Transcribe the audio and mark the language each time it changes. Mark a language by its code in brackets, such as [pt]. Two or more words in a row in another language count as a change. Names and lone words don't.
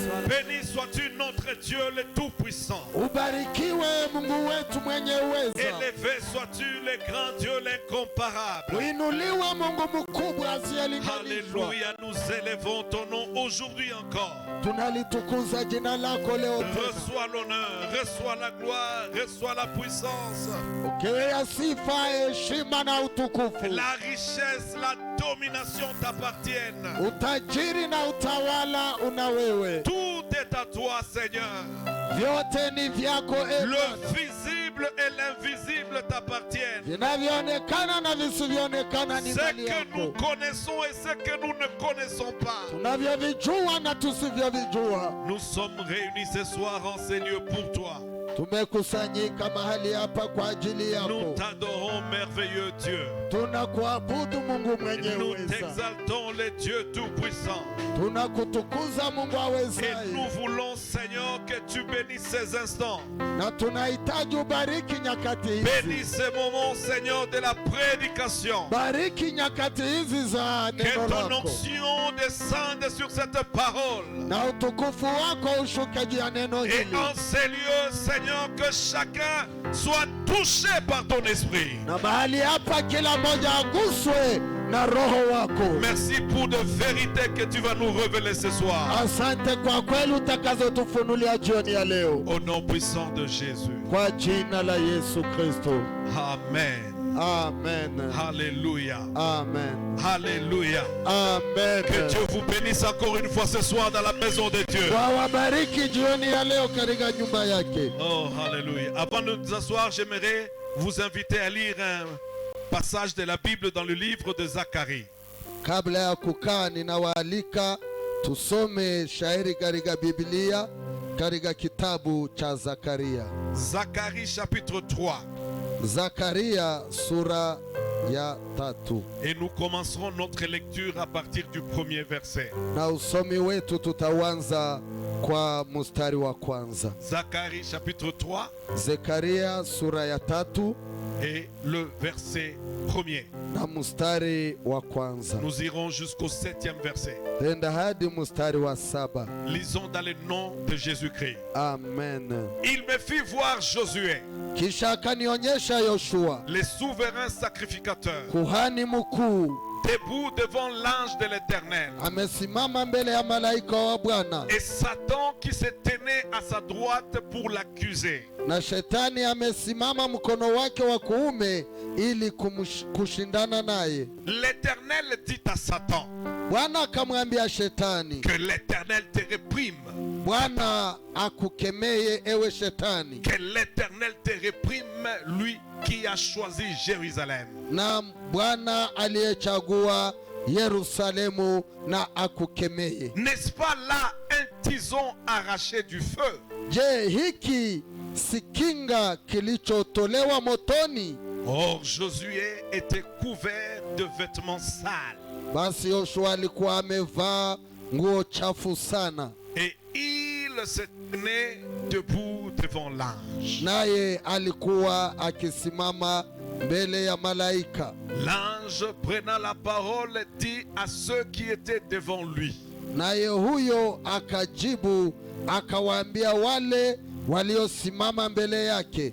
[fr] Béni sois-tu notre Dieu le Tout-Puissant. [sw] Ubarikiwe Mungu wetu mwenye uweza. [fr] Élevé sois-tu le grand Dieu l'incomparable. [sw] Uinuliwe Mungu mkubwa asiyelinganishwa. [fr] Alléluia, nous élevons ton nom aujourd'hui encore. [sw] Tunalitukuza jina lako leo tena. [fr] Reçois l'honneur, reçois la gloire, reçois la puissance. [sw] Pokea sifa, heshima na utukufu. [fr] La richesse, la domination t'appartiennent. [sw] Utajiri na utawala una wewe. [fr] Tout est à toi, Seigneur. [sw] Vyote ni vyako ewe. [fr] Le visible et l'invisible t'appartiennent. [sw] Vinavyoonekana na visivyoonekana ni [fr] Ce [sw] mali [fr] que nous [sw] yako. [fr] connaissons et ce que nous ne connaissons pas. [sw] Tunavyovijua na tusivyovijua. [fr] Nous sommes réunis ce soir en ces lieux pour toi. [sw] Tumekusanyika mahali hapa kwa ajili [fr] Nous [sw] yako. [fr] t'adorons, merveilleux Dieu. [sw] Tunakuabudu Mungu mwenye [fr] Nous [sw] uweza. [fr] t'exaltons, le Dieu Tout-Puissant. [sw] Tunakutukuza Mungu [fr] Et [sw] awezaye. [fr] nous voulons, Seigneur, que tu bénisses ces instants. [sw] Na tunahitaji ubariki nyakati [fr] Bénis [sw] hizi. [fr] ces moments, Seigneur, de la prédication. [sw] Bariki nyakati hizi za [fr] Que [sw] neno [fr] ton [sw] lako. [fr] onction descende sur cette parole. [sw] Na utukufu wako ushuke juu ya neno [fr] Et [sw] hili. [fr] en ces lieux, Seigneur, que chacun soit touché par ton esprit. [sw] Na mahali hapa kila mmoja aguswe na roho wako. [fr] Merci pour de vérités que tu vas nous révéler ce soir. [sw] Asante kwa kweli utakazotufunulia jioni ya leo. [fr] Au nom puissant de Jésus. [sw] Kwa jina la Yesu Kristo. Amen. Amen. [fr] Alléluia. [sw] Amen. [fr] Alléluia. [sw] Amen. [fr] Que Dieu vous bénisse encore une fois ce soir dans la maison de Dieu. [sw] Wabariki jioni ya leo katika nyumba yake. [fr] Oh, alléluia. Avant de nous asseoir, j'aimerais vous inviter à lire un passage de la Bible dans le livre de Zacharie. [sw] Kabla ya kukaa ninawaalika tusome shairi katika Biblia katika kitabu cha Zakaria. [fr] Zacharie chapitre 3. [sw] Zakaria sura ya 3. [fr] Et nous commencerons notre lecture à partir du premier verset. [sw] Na usomi wetu tutaanza kwa mstari wa kwanza. [fr] Zacharie chapitre 3 [sw] Zakaria sura ya 3 [fr] et le verset premier. [sw] na mstari wa kwanza. [fr] Nous irons jusqu'au 7e verset. [sw] Tenda hadi mstari wa 7. [fr] Lisons dans le nom de Jésus-Christ. Amen. Il me fit voir Josué, [sw] Kisha akanionyesha Yoshua, [fr] le souverain sacrificateur, [sw] kuhani mkuu, [fr] debout devant l'ange de l'Éternel, [sw] amesimama mbele ya malaika wa Bwana, [fr] et Satan qui se tenait à sa droite pour l'accuser. [sw] na shetani amesimama mkono wake wa kuume ili kushindana naye. [fr] L'Éternel dit à Satan, [sw] Bwana akamwambia shetani, [fr] que l'Éternel te réprime, [sw] Bwana akukemeye ewe shetani, [fr] que l'Éternel te réprime, lui qui a choisi Jérusalem. [sw] na Bwana aliyechagua Yerusalemu na akukemeye. [fr] N'est-ce pas là un tison arraché du feu? [sw] Je, hiki si kinga kilichotolewa motoni? [fr] Or Josué était couvert de vêtements sales. [sw] Basi Yoshua alikuwa amevaa nguo chafu sana, [fr] Et il se tenait debout devant l'ange. [sw] naye alikuwa akisimama mbele ya malaika. [fr] L'ange prenant la parole dit à ceux qui étaient devant lui, [sw] Naye huyo akajibu akawaambia wale waliosimama mbele yake,